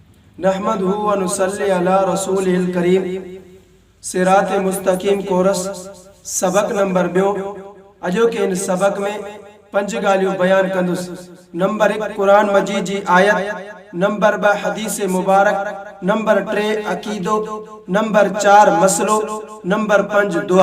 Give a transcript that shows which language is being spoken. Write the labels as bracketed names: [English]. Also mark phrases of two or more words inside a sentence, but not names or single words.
[Arabic] نحمده ونصلي على رسوله الكريم. [Sindhi] सिरात मुस्तकीम कोरस सबक नंबर 2। अजो के इन सबक में 5 ॻाल्हियूं बयान कंदुस। नंबर 1 कुरान मजीद जी आयत, नंबर 2 हदीस मुबारक, नंबर 3 अकीदो, नंबर 4 मसलो, नंबर 5 दुआ।